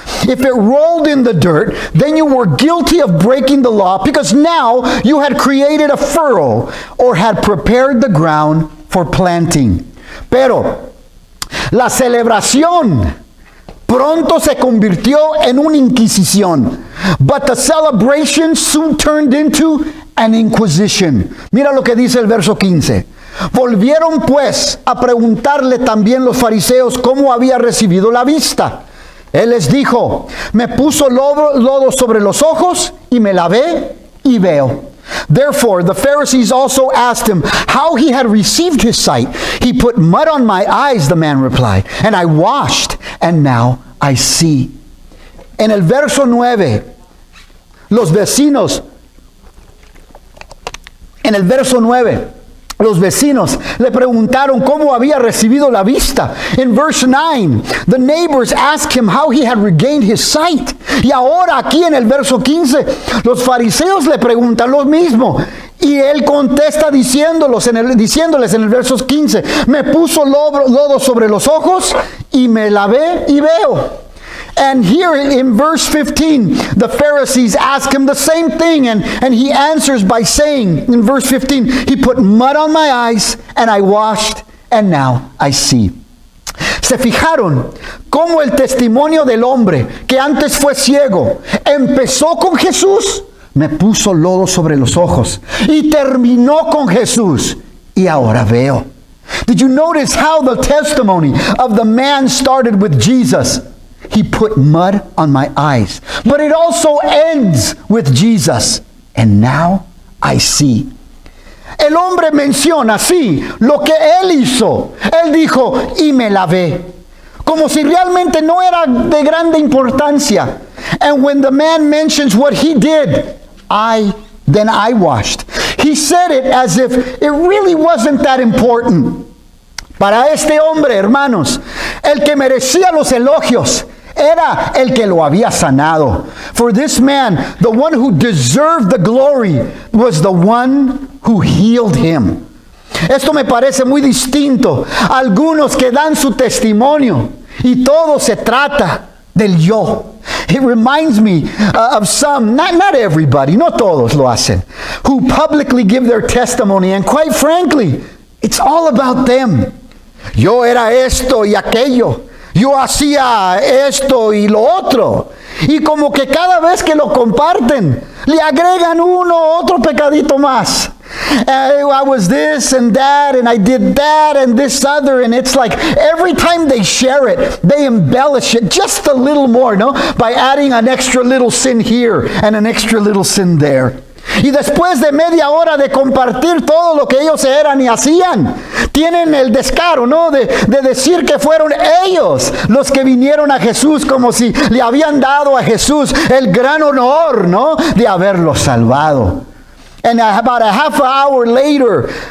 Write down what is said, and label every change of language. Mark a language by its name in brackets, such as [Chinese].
[English] If it rolled in the dirt, then you were guilty of breaking the law, because now you had created a furrow or had prepared the ground for planting. [Spanish] Pero la celebración pronto se convirtió en una inquisición. [English] But the celebration soon turned into an inquisition. [Spanish] Mira lo que dice el verso 15. Volvieron pues a preguntarle también los fariseos cómo había recibido la vista. Él les dijo, me puso lodo sobre los ojos y me lavé y veo. [English] Therefore, the Pharisees also asked him how he had received his sight. He put mud on my eyes, the man replied, and I washed, and now I see. [Spanish] En el verso 9, los vecinos le preguntaron cómo había recibido la vista. [English] In verse 9, the neighbors asked him how he had regained his sight. [Spanish] Y ahora aquí en el verso 15, los fariseos le preguntan lo mismo. Y él contesta diciéndoles en el verso 15, me puso lodo sobre los ojos y me lavé y veo. [English] And here in verse 15, the Pharisees ask him the same thing, and he answers by saying, in verse 15, he put mud on my eyes, and I washed, and now I see. [Spanish] ¿Se fijaron cómo el testimonio del hombre que antes fue ciego empezó con Jesús? Me puso lodo sobre los ojos y terminó con Jesús y ahora veo. [English] Did you notice how the testimony of the man started with Jesus? He put mud on my eyes. But it also ends with Jesus. And now I see. [Spanish] El hombre menciona, sí, lo que él hizo. Él dijo, y me lavé. Como si realmente no era de grande importancia. [English] And when the man mentions what he did, then I washed. He said it as if it really wasn't that important. [Spanish] Para este hombre, hermanos, el que merecía los elogios era el que lo había sanado. [English] For this man, the one who deserved the glory was the one who healed him. [Spanish] Esto me parece muy distinto. Algunos que dan su testimonio y todo se trata del yo. [English] It reminds me of some, not everybody, [Spanish] no todos lo hacen, [English] who publicly give their testimony, and quite frankly, it's all about them. [Spanish] Yo era esto y aquello. Yo hacía esto y lo otro. Y como que cada vez que lo comparten, le agregan otro pecadito más. [English] I was this and that, and I did that and this other, and it's like every time they share it, they embellish it just a little more, no? By adding an extra little sin here and an extra little sin there. [Spanish] Y después de media hora de compartir todo lo que ellos eran y hacían, tienen el descaro, ¿no? De decir que fueron ellos los que vinieron a Jesús, como si le habían dado a Jesús el gran honor, ¿no? De haberlos salvado. [English] And about a half an hour later,